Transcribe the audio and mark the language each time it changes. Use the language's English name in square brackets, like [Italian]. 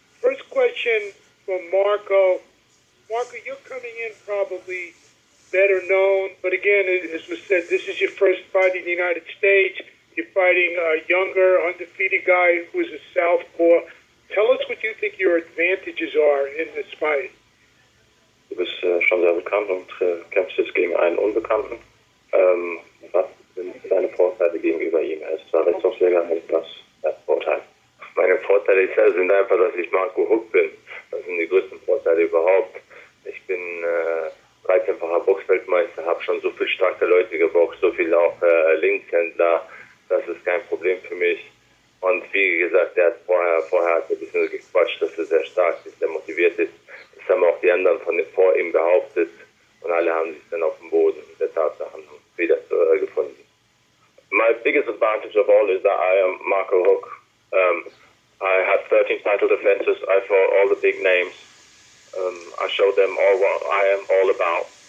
[English] First question from Marco. Marco, you're coming in probably better known, but again, as was said, this is your first fight in the United States. You're fighting a younger, undefeated guy who's a southpaw. Tell us what you think your advantages are in this fight. [German] Du bist schon sehr bekannt und kämpfst jetzt gegen einen Unbekannten. Was sind deine Vorteile gegenüber ihm? Er ist zwar Rechtsauschläger, was ist Vorteil? Meine Vorteile sind einfach, dass ich Marco Huck bin. Das sind die größten Vorteile überhaupt. Ich bin 13-facher Boxweltmeister, habe schon so viele starke Leute geboxt, so viele auch Linkshändler. Das ist kein Problem für mich. Und wie gesagt, er hat vorher hat er ein bisschen gequatscht, dass er sehr stark ist, sehr motiviert ist. Das haben auch die anderen vor ihm behauptet und alle haben sich dann auf dem Boden der Tatsachen wieder gefunden. [English] My biggest advantage of all is that I am Marco Huck. I had 13 title defenses. I fought all the big names. I showed them all what I am all about.